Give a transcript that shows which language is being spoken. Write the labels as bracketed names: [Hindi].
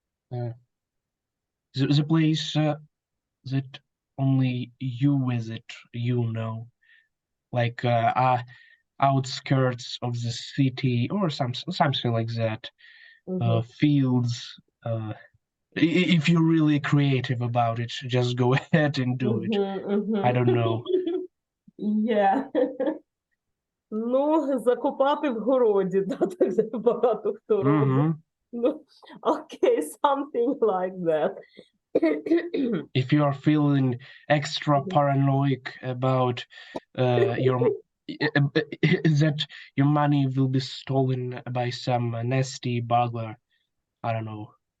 [English] The place that only you visit, you know, like outskirts of the city or something like that. Fields. If you're really creative about it, just go ahead and do it. I don't know. Yeah. [Ukrainian] Ну, закопати в городі, да, так багато хто робить. [English] Ну, okay, something like that. If you are feeling extra paranoid about that your money will be stolen by some nasty burglar, I don't know.